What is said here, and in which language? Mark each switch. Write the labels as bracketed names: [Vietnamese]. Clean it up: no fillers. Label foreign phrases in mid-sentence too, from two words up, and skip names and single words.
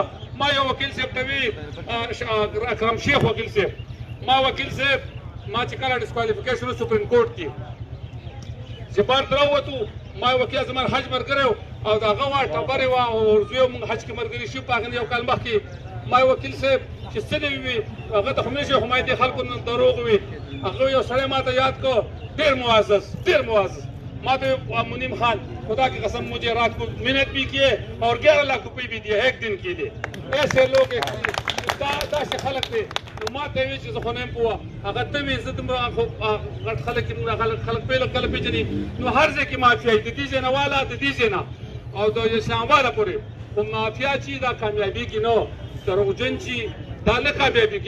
[Pashto] ما یو وکیل صاحب ته وي، اکرم شیخ وکیل صاحب، ما وکیل صاحب ما چې کله ډسکوالیفیکیشن و سپریم کورټ کې چې بار ته راووتو، ما وکیل زما حج ملګری و او د هغه وا ټبرې وه او زوی موږ حج کې ملګري شو په هغه یو کال مخکې. ما وکیل صاحب چې څه دې وي هغه ته خو نه شي، خو ما دې خلکو نه دروغ وي. هغه یو سړی ما ته یاد کړ، ډېر معزز، ډېر معزز. ما ته [Urdu] منیم خان خدا کی قسم مجھے رات کو محنت بھی کیے اور 11 लाख روپئے بھی دیے ایک دن کے لیے. ایسے لوگ [Pashto] داسې خلک دی. نو ما ته وایي چې زه خو نه یم پوه، هغه ته وایي زه دومره غټ خلک یم، خلک کله پېژني. نو هر ځای کې مافیا وي، د دې ځای نه واله، د دې ځای نه او د اسلاماباده پورې. خو مافیا چې دا کامیابېږي نه، دروغجن چې دا نه کامیابېږي.